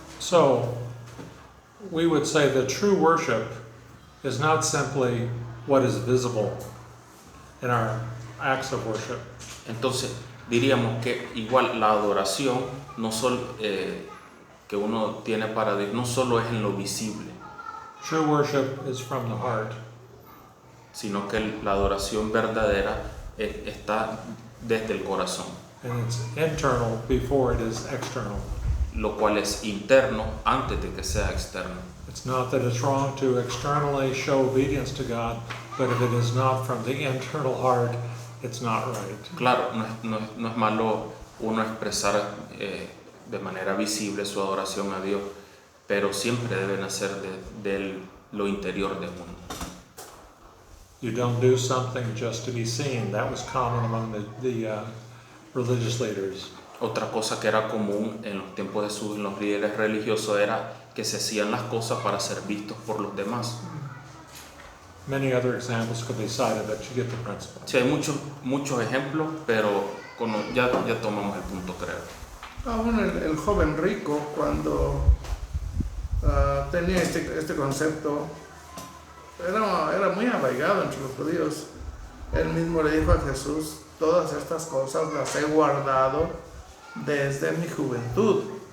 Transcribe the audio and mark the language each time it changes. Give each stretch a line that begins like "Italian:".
English: So, we would say that true worship is not simply what is visible in our acts of worship.
Spanish: Entonces, diríamos que igual la adoración no solo, que uno tiene para Dios no solo es en lo visible,
English: True worship is from the heart.
Spanish: sino que la adoración verdadera está desde el corazón,
English: And it's internal before it is external.
Spanish: lo cual es interno antes de que sea externo.
English: It's not that it's wrong to externally show obedience to God, but if it is not from the internal heart, it's not right.
Spanish: Claro, no es malo uno expresar de manera visible su adoración a Dios, pero siempre debe nacer de lo interior de uno.
English: You don't do something just to be seen. That was common among the religious leaders.
Spanish: Otra cosa que era común en los tiempos de Jesús, en los líderes religiosos, era que se hacían las cosas para ser vistos por los demás.
English: Many other examples could be cited, but you get the principle.
Spanish: Sí, hay muchos ejemplos, pero ya tomamos el punto, creo. Aún el joven rico, cuando tenía este concepto, era muy arraigado entre los judíos. Él mismo le dijo a Jesús, todas estas cosas las he guardado desde mi juventud.